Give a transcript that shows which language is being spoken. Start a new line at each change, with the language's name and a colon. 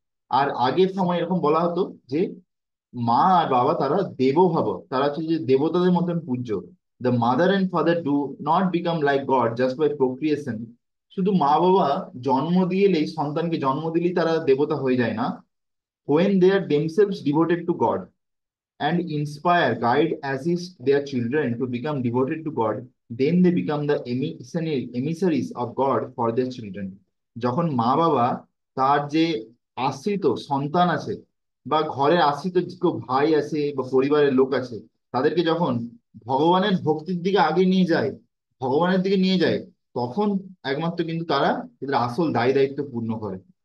Bangla: আর আগের সময় এরকম বলা হতো যে মা আর বাবা তারা দেবোভব, তারা হচ্ছে যে দেবতাদের মতন পূজ্য।
English: The mother and father do not become like god just by procreation.
Bangla: শুধু মা বাবা জন্ম দিলেই, সন্তানকে জন্ম দিলেই তারা দেবতা হয়ে যায় না।
English: when they are themselves devoted to God and inspire, guide, assist their children to become devoted to God, then they become the emissaries of God for their children.
Bangla: যখন মা বাবা তার যে আশ্রিত সন্তান আছে, বা ঘরে আশ্রিত যে কেউ ভাই আছে বা পরিবারের লোক আছে, তাদেরকে যখন ভগবানের ভক্তির দিকে আগে নিয়ে যায়, ভগবানের দিকে নিয়ে যায়, তখন একমাত্র কিন্তু তারা এদের আসল দায় দায়িত্ব পূর্ণ করে।